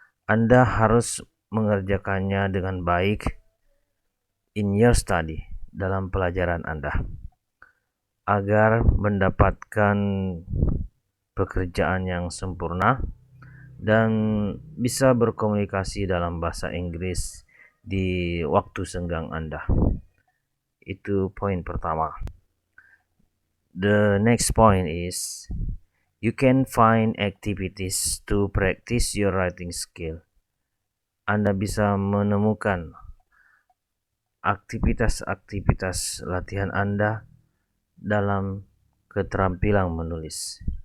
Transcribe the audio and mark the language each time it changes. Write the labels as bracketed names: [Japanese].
[Indonesian] Anda harus mengerjakannya dengan baik [English] in your study, [Indonesian] dalam pelajaran Anda, agar mendapatkan pekerjaan yang sempurna dan bisa berkomunikasi dalam bahasa Inggris di waktu senggang Anda. Itu poin pertama. [English] The next point is you can find activities to practice your writing skill. [Indonesian] Anda bisa menemukan aktivitas-aktivitas latihan Anda dalam keterampilan menulis.